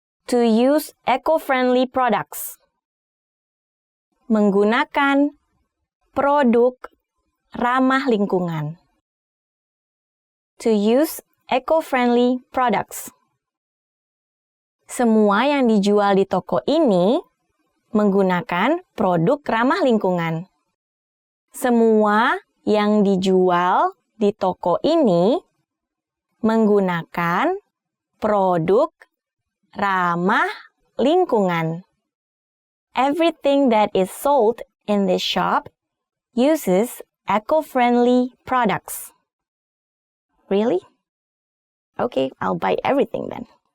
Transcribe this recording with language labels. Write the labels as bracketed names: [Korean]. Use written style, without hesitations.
[English] To use eco-friendly products. [Indonesian] Menggunakan produk ramah lingkungan. [English] to use eco-friendly products. [Indonesian] Semua yang dijual di toko ini menggunakan produk ramah lingkungan. Semua yang dijual di toko ini menggunakan produk ramah lingkungan. [English] Everything that is sold in this shop uses eco-friendly products. Really? Okay, I'll buy everything then.